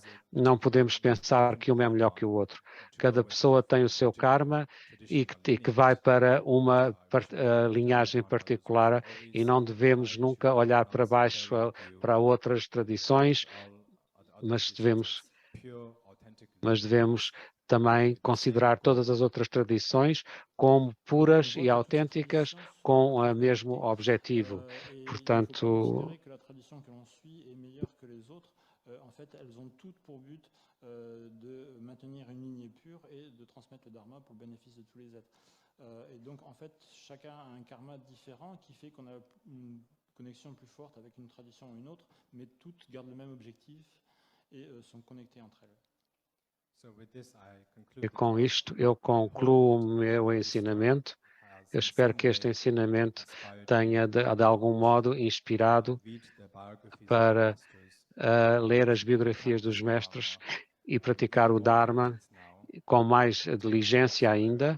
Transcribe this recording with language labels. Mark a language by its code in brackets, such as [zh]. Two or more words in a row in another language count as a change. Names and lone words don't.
[pt] Não podemos pensar que uma é melhor que o outro. Cada pessoa tem o seu karma e que vai para uma linhagem particular e não devemos nunca olhar para baixo para outras tradições, mas devemos também considerar todas as outras tradições como puras e autênticas com o mesmo objetivo. Portanto, [fr] en fait, elles ont toutes pour but de maintenir une lignée pure et de transmettre le dharma pour le bénéfice de tous les êtres. Et donc, en fait, chacun a un karma différent qui fait qu'on a une connexion plus forte avec une tradition ou une autre, mais toutes gardent le même objectif et sont connectées entre elles. [pt] E com isto eu concluo o meu ensinamento. Eu espero que este ensinamento tenha de algum modo inspirado para ler as biografias dos mestres e praticar o Dharma com mais diligência ainda.